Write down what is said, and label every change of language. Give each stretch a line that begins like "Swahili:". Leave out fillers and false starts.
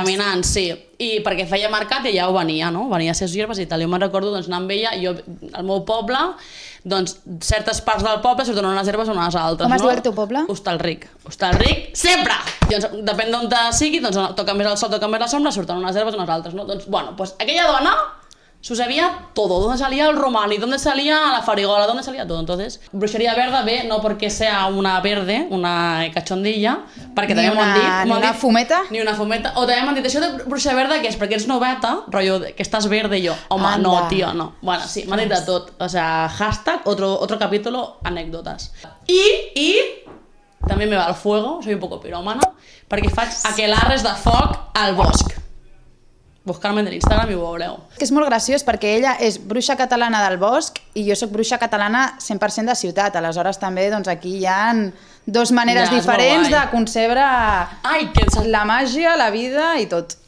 Catalan: Caminant, sí, i perquè feia mercat i ja ho venia, no? Venia a ses hierbes i tal, jo me'n recordo anar amb ella, i jo, al meu poble, doncs certes parts del poble surten unes herbes o unes altres. Com es diu el teu poble? Hostalric, sempre! Doncs depèn d'on sigui, doncs toca més el sol, toca més la sombra, surten unes herbes o unes altres, no?
Spanish: Doncs, bueno, pues aquella dona se sabía todo, dónde salía el romani, dónde salía la farigola, dónde salía todo. Entonces, bruixeria verda ve no porque sea una verde, una cachondilla,
Catalan: perquè també m'ho han dit. Ni una fumeta? Ni una fumeta. O també m'han dit, això de bruixa verda, que és perquè ets noveta, rotllo, que estàs verde, i jo, home,
Spanish: anda.
Catalan: no, tio, no. Bueno, sí, m'han dit de tot.
Spanish: O sea, hashtag, otro capítulo, anécdotas.
Catalan: I també me va
Spanish: al fuego, soy un poco piròmana,
Catalan: perquè faig aquelarres de foc al bosc. Buscar-me en l'Instagram i ho veureu. És molt graciós perquè ella és bruixa catalana del bosc i jo sóc bruixa catalana 100% de ciutat. Aleshores també doncs, aquí hi ha dues maneres diferents de concebre la màgia, la vida i tot.